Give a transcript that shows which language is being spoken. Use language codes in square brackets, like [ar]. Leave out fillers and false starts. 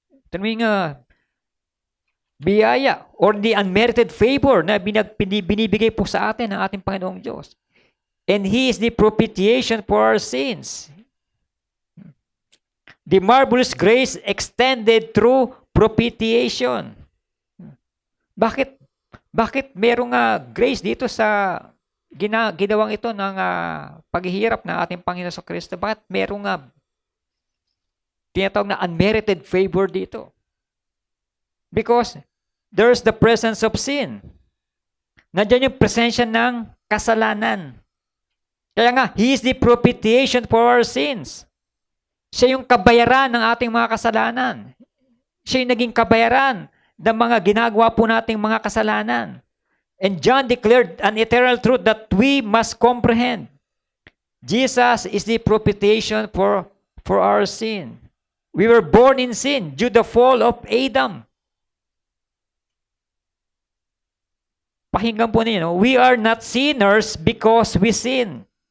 [tl] Ito yung biyaya or the unmerited favor na binibigay po sa atin ng ating Panginoong Diyos. [en] And He is the propitiation for our sins. The marvelous grace extended through propitiation. [tl] Bakit merong grace dito sa ginawang ito ng paghihirap ng ating Panginoon sa Kristo? Bakit merong tinatawag na unmerited favor dito? [en] Because there's the presence of sin. [tl] Nandiyan yung presensya ng kasalanan. Kaya nga, [en] He is the propitiation for our sins. [tl] Siya yung kabayaran ng ating mga kasalanan. Siya yung naging kabayaran ng mga ginagawa po nating mga kasalanan. [en] And John declared an eternal truth that we must comprehend. Jesus is the propitiation for our sin. We were born in sin due to the fall of Adam. [tl] Pakinggan po ninyo, no? [en] We are not sinners because we sin.